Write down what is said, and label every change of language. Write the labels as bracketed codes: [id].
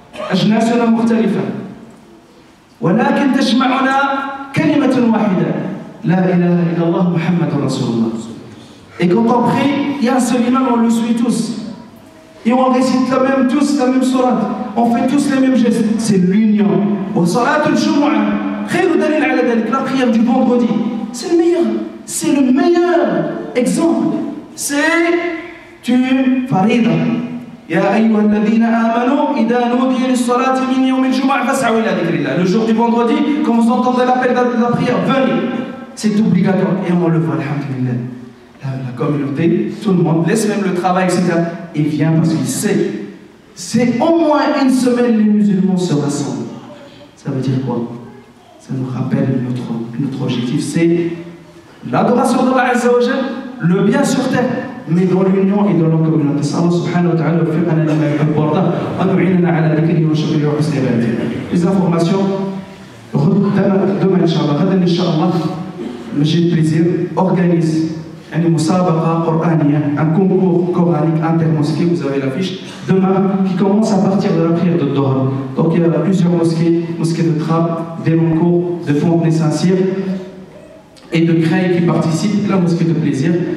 [ar] أجناسنا مختلفة ولكن تجمعنا كلمة واحدة لا إله إلا الله محمد رسول الله. [fr] Et quand on prie, il y a un seul imam, on le suit tous. Et on récite tous la même sourate. On fait tous les mêmes gestes. C'est l'union. La prière du vendredi. C'est le meilleur exemple. C'est farida. [ar] يا أيها الذين آمنوا إذا نودي للصلاة من يوم الجمعة فاسعوا إلى ذكر الله. [fr] Le jour du vendredi, quand vous entendez l'appel de la prière, venez. C'est obligatoire. Et on le voit, alhamdulillah. La communauté, tout le monde laisse même le travail, etc. Et vient parce qu'il sait. C'est au moins une semaine les musulmans se rassemblent. Ça veut dire quoi? Ça nous rappelle notre objectif, c'est l'adoration d'Allah Azza wa Jal, le bien sur terre, mais dans l'union et dans la communauté. [ar] Allah subhanahu wa ta'ala وفقنا لما يحب ويرضى ونعيننا على ذكره وشكره وحسن عبادته. [fr] Les informations, demain, Inch'Allah, le Masjid Plaisir organise une musabaqa qur'aniya, un concours coranique intermosquée, vous avez l'affiche, demain, qui commence à partir de la prière de Doha. Donc il y a plusieurs mosquées de Trappes, d'Elancourt, de Fontenay-Saint-Cyr et de Creil qui participent, la mosquée de Plaisir.